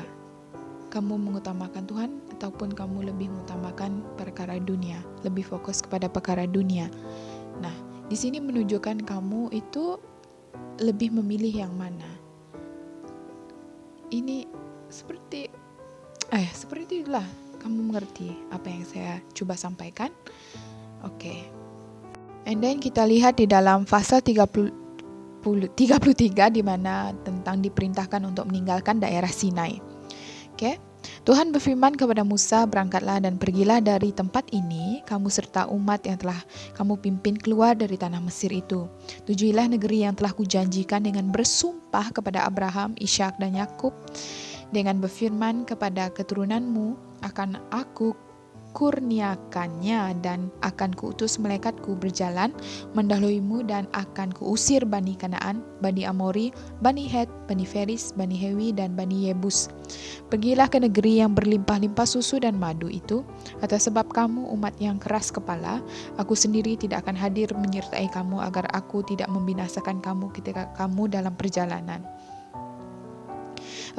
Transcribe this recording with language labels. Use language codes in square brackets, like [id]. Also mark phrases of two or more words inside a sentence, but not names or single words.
[id] Kamu mengutamakan Tuhan ataupun kamu lebih mengutamakan perkara dunia, lebih fokus kepada perkara dunia. Nah, di sini menunjukkan kamu itu lebih memilih yang mana. Ini seperti itulah, kamu mengerti apa yang saya coba sampaikan? Oke. [en] And then [id] kita lihat di dalam pasal 33 di mana tentang diperintahkan untuk meninggalkan daerah Sinai. Okay. Tuhan berfirman kepada Musa, berangkatlah dan pergilah dari tempat ini, kamu serta umat yang telah kamu pimpin keluar dari tanah Mesir itu. Tujuilah negeri yang telah kujanjikan dengan bersumpah kepada Abraham, Ishak dan Yakub, dengan berfirman kepada keturunanmu, akan aku kurniakannya dan akan kuutus malaikatku berjalan mendahulimu dan akan kuusir Bani Kanaan, Bani Amori, Bani Het, Bani Feris, Bani Hewi dan Bani Yebus. Pergilah ke negeri yang berlimpah-limpah susu dan madu itu. Atas sebab kamu umat yang keras kepala, aku sendiri tidak akan hadir menyertai kamu agar aku tidak membinasakan kamu ketika kamu dalam perjalanan.